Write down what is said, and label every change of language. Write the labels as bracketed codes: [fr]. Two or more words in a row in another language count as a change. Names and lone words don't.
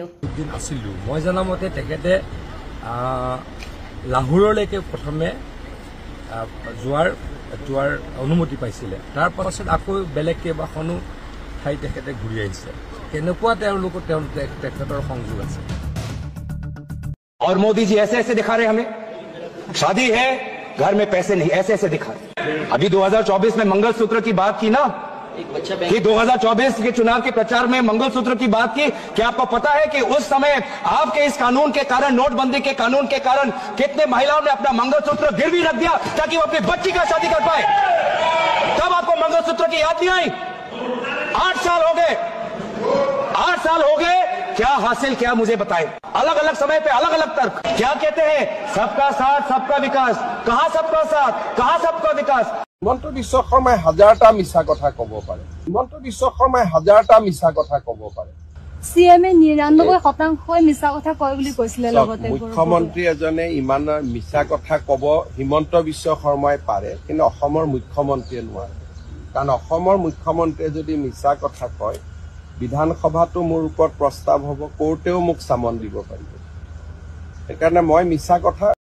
[as] দিন আছিলো মই জানা মতে তেখেতে লাহোৰলৈকে প্ৰথমে যোৱাৰ অনুমতি পাইছিলে তাৰ পাছত আকৌ বেলেগ কেইবাখনো ঠাই তেখেতে ঘূৰি আহিছে কেনেকুৱা তেখেতৰ সংযোগ আছে [hi] और मोदी जी ऐसे ऐसे दिखा रहे हमें शादी है घर में पैसे नहीं ऐसे ऐसे दिखा रहे अभी 2024 में मंगलसूत्र की बात की ना कि 2024 के चुनाव के प्रचार में मंगलसूत्र की बात की क्या आपको पता है कि उस समय आपके इस कानून के कारण नोटबंदी के कानून के कारण कितने महिलाओं ने अपना मंगलसूत्र गिरवी रख दिया ताकि वो अपनी बच्ची का शादी कर पाए तब आपको मंगलसूत्र की याद नहीं आई 8 साल हो गए 8 साल हो गए क्या हासिल क्या मुझे बताएं अलग अलग समय पे अलग अलग तर्क क्या कहते हैं सबका साथ सबका विकास कहां सबका साथ कहां सबका विकास [as] হিমন্ত বিশ্ব শৰ্মাই হাজাৰটা মিছা কথা ক'ব পাৰে হিমন্ত বিশ্ব শৰ্মাই হাজাৰটা মিছা কথা ক'ব পাৰে সিএমএ 99% মিছা কথা কয় বুলি কৈছিলে লগতে মুখ্যমন্ত্ৰী এজনে ইমান মিছা কথা ক'ব হিমন্ত বিশ্ব শৰ্মাই পাৰে কিন্তু অসমৰ মুখ্যমন্ত্ৰীয়ে নোৱাৰে কাৰণ অসমৰ মুখ্যমন্ত্ৰীয়ে যদি মিছা কথা কয় বিধানসভাটো মোৰ ওপৰত প্ৰস্তাৱ হ'ব কোৰ্টেও মোক সামন দিব পাৰিব সেইকাৰণে মই মিছা কথা